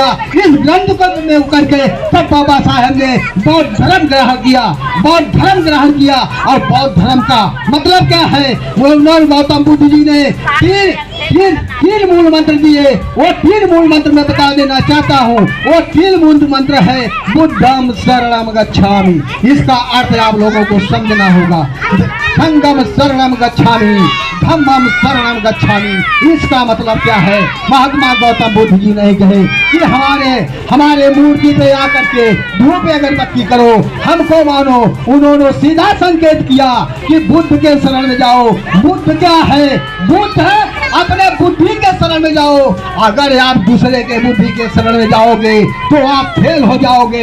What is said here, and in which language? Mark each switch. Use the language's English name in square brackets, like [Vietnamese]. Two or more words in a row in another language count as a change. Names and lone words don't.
[Hindi] इस ग्रंथ को में करके तब बाबा साहब ने बौद्ध धर्म ग्रहण किया। और बौद्ध धर्म का मतलब क्या है? वो गौतम बुद्ध जी ने तीन मूल मंत्र दिए। वो तीन मूल मंत्र मैं बता देना चाहता हूँ। वो तीन मूल मंत्र है [Pali] बुद्धम शरणम गच्छामि। [Hindi] इसका अर्थ आप लोगों को समझना होगा। [Pali] संगम शरणम गच्छामि, धम्मम शरणम गच्छामि। [Hindi] इसका मतलब क्या है? महात्मा गौतम बुद्ध जी नहीं कहे कि हमारे मूर्ति पे आकर के धूप अगरबत्ती करो, हमको मानो। उन्होंने सीधा संकेत किया कि बुद्ध के शरण में जाओ। बुद्ध क्या है? बुद्ध है अपने बुद्धि के शरण में जाओ। अगर आप दूसरे के बुद्धि के शरण में जाओगे तो आप फेल हो जाओगे।